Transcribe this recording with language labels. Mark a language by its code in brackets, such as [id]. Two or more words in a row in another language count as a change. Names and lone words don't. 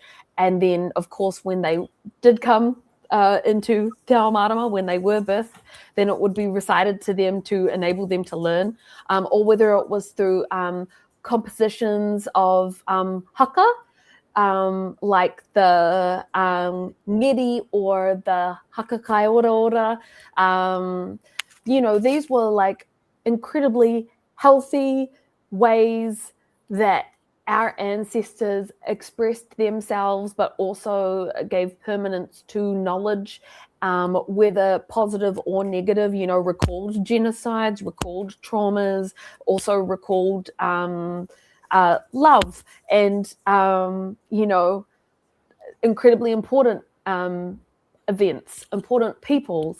[en] And then, of course, when they did come into [mi] Te Ao Marama, [en] when they were birthed, then it would be recited to them to enable them to learn, or whether it was through compositions of haka, like the ngiri or the [mi] haka kai ora. [en] These were like incredibly healthy ways that our ancestors expressed themselves, but also gave permanence to knowledge, whether positive or negative, recalled genocides, recalled traumas, also recalled love and, incredibly important events, important peoples.